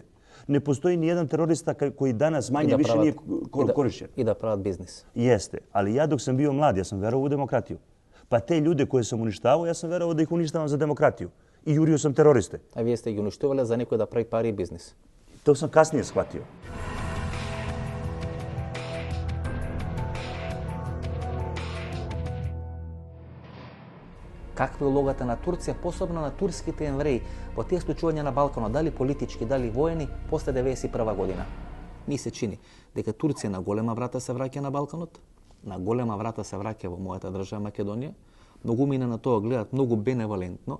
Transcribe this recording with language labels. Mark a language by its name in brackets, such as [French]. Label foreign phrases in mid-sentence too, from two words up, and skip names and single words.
[Serbian] Ne postoji ni jedan terorista koji danas manje više nije korišćen. [Macedonian] И да прават бизнис. [Serbian] Jeste, ali ja dok sam bio mlad, ja sam verovao u demokratiju. Pa te ljude koje sam uništavao, ja sam verovao da ih uništavam za demokratiju. I jurio sam teroriste. A vi ste ih uništavali za neko da pravi pari i biznis. To sam kasnije shvatio. [Macedonian] Каква е улогата на Турција, посебно на турските евреи, во тие случувања на Балканот, дали политички, дали воени, после 1991 година? Ми се чини дека Турција на голема врата се враќа на Балканот, на голема врата се враќа во мојата држава Македонија, многумина на тоа гледат многу беневалентно.